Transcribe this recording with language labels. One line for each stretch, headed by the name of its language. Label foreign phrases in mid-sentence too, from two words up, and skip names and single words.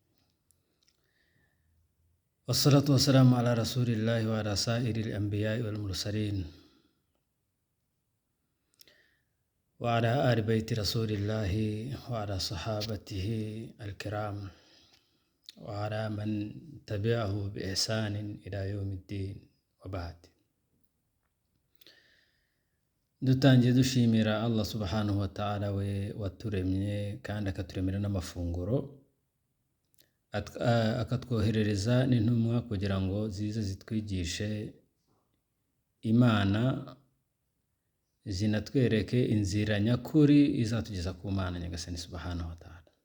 Arabic: والصلاة والسلام على رسول الله وعلى سائر الأنبياء والمرسلين وعلى آل بيت رسول الله وعلى صحابته الكرام وعلى من تبعه بإحسان إلى يوم الدين وبعد.
Kinyarwanda: dutangiye dushimira Allah
Arabic: سبحانه وتعالى
Kinyarwanda: we waturemye kandi akaturemera n'amafunguro akatwoherereza n'intumwa kugira ngo zize zitwigishe Imana, zinatwereke inzira nyakuri izatugeza ku Mana Nyagasani
Arabic: سبحانه وتعالى.